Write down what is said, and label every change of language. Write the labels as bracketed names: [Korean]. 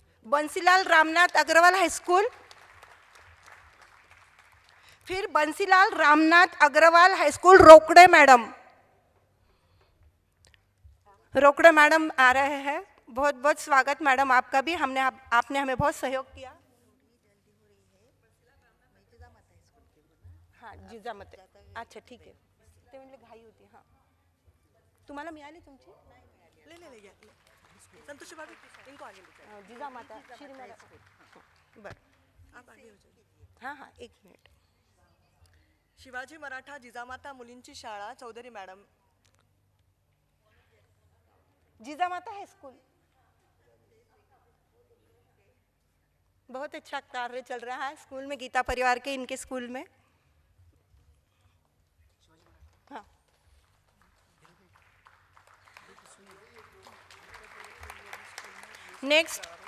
[Hindi] Bansilal Ramnath Agarwal high school, फिर Bansilal Ramnath Agarwal high school रोकड़े madam. रोकड़े madam आ रहे हैं, बहुत बहुत स्वागत मैडम आपका भी। आपने हमें बहुत सहयोग किया। [Marathi] हाँ जिजामाता, अच्छा ठीक आहे, ते म्हणले घाई होती। हां तुम्हाला मिळाली तुमची? [Hindi] ले संतोषी भाभी इनको आगे लेकर [Marathi] जिजामाता श्री मैडम बरं [Hindi] आप आगे हो जाइए। हाँ हाँ एक मिनिट। [Marathi] शिवाजी मराठा जिजामाता मुलींची शाळा चौधरी मैडम। [Hindi] Jijamata high school बहुत अच्छा कार्य चल रहा है स्कूल में, गीता परिवार के इनके स्कूल में। हाँ नेक्स्ट